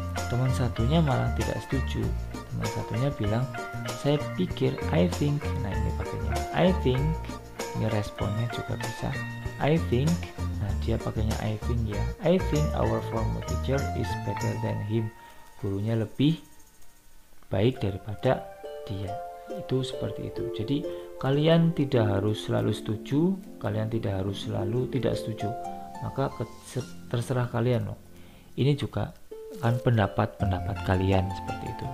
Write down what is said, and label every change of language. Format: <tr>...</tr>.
<id>Teman satunya malah tidak setuju. Teman satunya bilang, saya pikir,</id> <en>I think.</en> <id>Nah, ini pakainya</id> <en>I think.</en> <id>Ini responnya juga bisa I think. Nah, dia pakainya</id> <en>I think</en> <id>ya.</id> <en>I think our former teacher is better than him.</en> <id>Gurunya lebih baik daripada dia. Itu seperti itu. Jadi kalian tidak harus selalu setuju, kalian tidak harus selalu tidak setuju. Maka terserah kalian loh. Ini juga kan pendapat-pendapat kalian seperti itu.</id>